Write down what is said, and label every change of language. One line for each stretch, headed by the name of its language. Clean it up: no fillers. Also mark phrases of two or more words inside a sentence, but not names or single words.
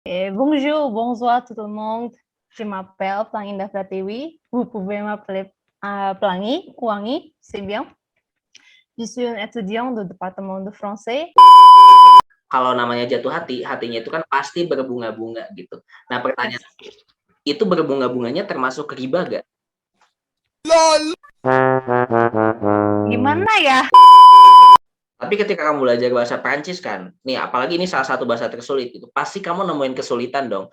French: Bonjour, bonsoir tout le monde. Je m'appelle Pelangi Pratiwi. Vous pouvez m'appeler Pelangi, Wangi, c'est bien. Je suis un étudiant du département de français.
Indonesian: Kalau namanya jatuh hati, hatinya itu kan pasti berbunga-bunga gitu. Nah, pertanyaan itu berbunga-bunganya termasuk riba gak? Gimana ya? Tapi ketika kamu belajar bahasa Prancis kan, nih apalagi ini salah satu bahasa tersulit itu, pasti kamu nemuin kesulitan dong.